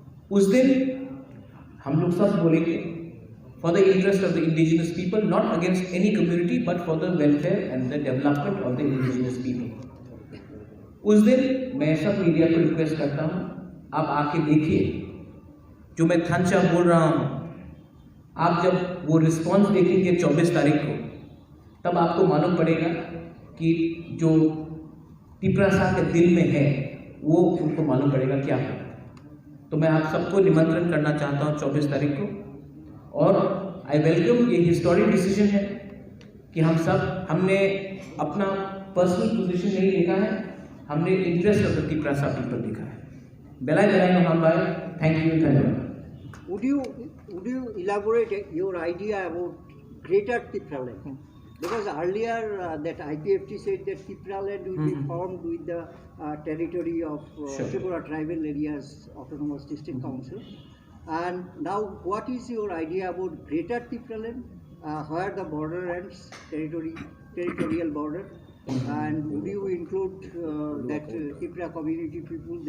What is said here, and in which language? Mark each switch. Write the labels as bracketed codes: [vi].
[hi] उस दिन हम लोग सब बोलेंगे [en] for the interest of the indigenous people, not against any community, but for the welfare and the development of the indigenous people. [hi] उस दिन मैं सब मीडिया को रिक्वेस्ट करता हूँ, आप आके देखिए जो मैं थंचा बोल रहा हूँ. आप जब वो रिस्पॉन्स देखेंगे 24 तारीख को, तब आपको मालूम पड़ेगा कि जो तिपरासा के दिल में है वो उनको मालूम पड़ेगा क्या है. तो मैं आप सबको निमंत्रण करना चाहता हूँ 24 तारीख को. और आई वेलकम, ये हिस्टोरिक डिसीजन है कि हमने अपना पर्सनल पोजीशन नहीं देखा है, हमने interest of the Tiprasa people देखा है. बेलाई मोहन भाई, थैंक यू, धन्यवाद. [en] Would you elaborate your idea about Greater Tipra land? Because earlier that IPFT said that Tipra land will be formed with the territory of Tripura Tribal Areas Autonomous District Council. And now, what is your idea about Greater Tipra land, where the border ends, territorial border, and would you include that Tipra community people?